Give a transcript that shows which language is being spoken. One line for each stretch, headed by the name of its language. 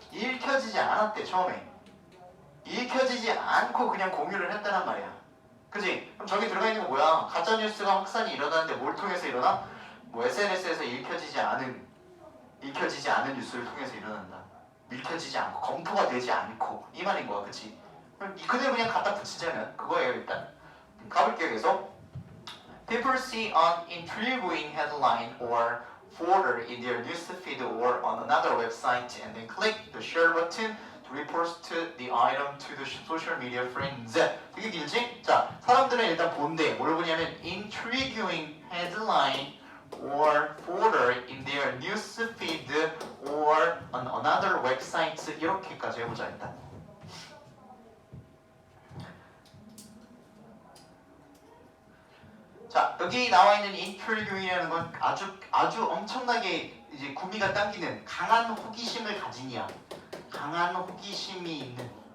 Korean: 읽혀지지 않았대 처음에. 읽혀지지 않고 그냥 공유를 했다란 말이야. 그지? 그럼 저기 들어가 있는 거 뭐야? 가짜뉴스가 확산이 일어나는데 뭘 통해서 일어나? 뭐 SNS에서 읽혀지지 않은 뉴스를 통해서 일어난다. 읽혀지지 않고 검토가 되지 않고 이 말인 거야. 그치? 그대로 그냥 갖다 붙이자면 그거예요. 일단 가볼게요. 계속
English: People see an intriguing headline or footer in their newsfeed or on another website and then click the share button to repost the item to the social media friends.
Korean: 되게 길지? 자, 사람들은 일단 본대. 뭘 보냐면
English: intriguing headline or footer in their newsfeed or on another website.
Korean: 이렇게까지 해보자 일단. 자, 여기 나와 있는 intriguing이라는 건 아주 엄청나게 이제 구미가 당기는 강한 호기심을 가진이야. 강한 호기심이 있는